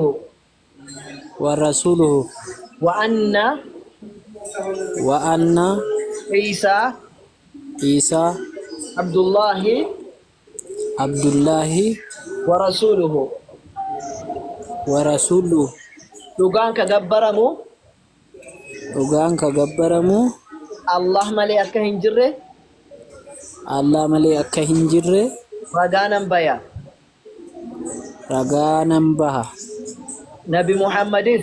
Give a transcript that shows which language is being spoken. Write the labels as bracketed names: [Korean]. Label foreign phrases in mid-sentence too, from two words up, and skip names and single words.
[Arabic] ورسوله وأن وأن عيسى عيسى عبد الله عبد الله ورسوله ورسوله [Oromo] dhugaan ka gabbaramu dhugaan ka gabbaramu Allah malee akka hin jirre Allah malee akka hin jirre ragaanan baya. ragaa nan baha. Nabi Muhammadis